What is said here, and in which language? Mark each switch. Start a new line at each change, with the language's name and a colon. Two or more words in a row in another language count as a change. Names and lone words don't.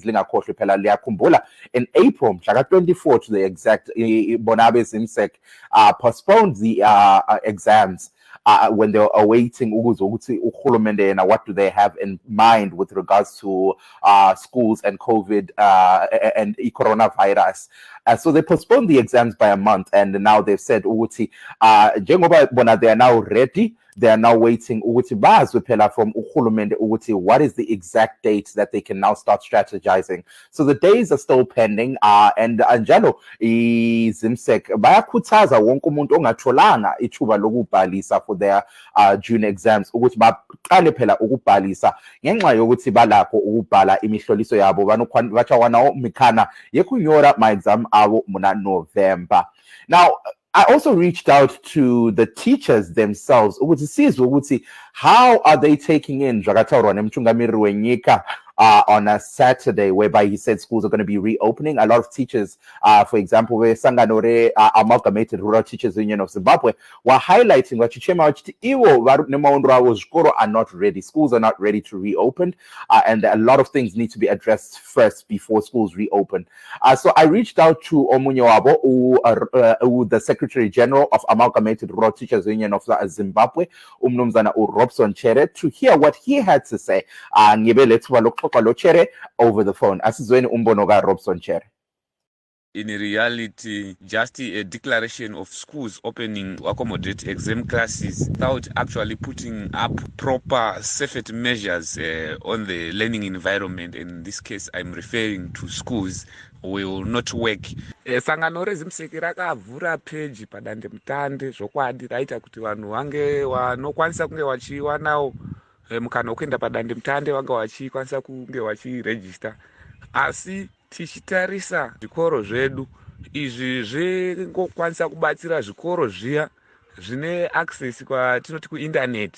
English: In April, 24 to the exact, Bonabe ZIMSEC postponed the exams when they were awaiting what do they have in mind with regards to schools and COVID and coronavirus. So they postponed the exams by a month, and now they've said
North Ndebele: ukuthi njengoba bona
English: they are now ready, they are now waiting
North Ndebele: ukuthi bazwe phela
English: from
North Ndebele: uhulumende ukuthi
English: what is the exact date that they can now start strategizing. So the days are still pending, and
North Ndebele: njalo iZimsek bayakhuthaza wonke umuntu ongatholanga ithuba lokubhalisa
English: for their June exams
North Ndebele: ukuthi baqale phela ukubhalisa ngenxa yokuthi balakho ukubhala imihloliso yabo
Shona: bachawana mikhana yekunyora ma exam abo muna November.
English: Now I also reached out to the teachers themselves
North Ndebele: ukuthi sizwe ukuthi
English: how are they taking in
Shona: zvakataurwa nemutungamiri wenyika
English: on a Saturday, whereby he said schools are going to be reopening. A lot of teachers, for example, Sanganore Amalgamated Rural Teachers Union of Zimbabwe, were highlighting what are not ready. Schools are not ready to reopen, and a lot of things need to be addressed first before schools reopen. So I reached out to Omunyawabo, the Secretary General of Amalgamated Rural Teachers Union of Zimbabwe, Umnumzana Robson Chere, to hear what he had to say. Over the phone.
North Ndebele: Asizweni umbono ka Robson Chere.
English: In reality, just a declaration of schools opening to accommodate exam classes without actually putting up proper safety measures on the learning environment. In this case, I'm referring to schools, will not work.
Shona: Sangano reZimseki rakavhura page padande mutande zvokwadi raita kuti vanhu vange vanokwanisa kunge vachiwanawo mukana wekuenda padande mutande vanga vachikwanisa kunge vachiregister. Asi tichitarisa zvikoro zvedu izvi zvingokwanisa kubatsira zvikoro zviya zvine access kwatinoti kuinternet.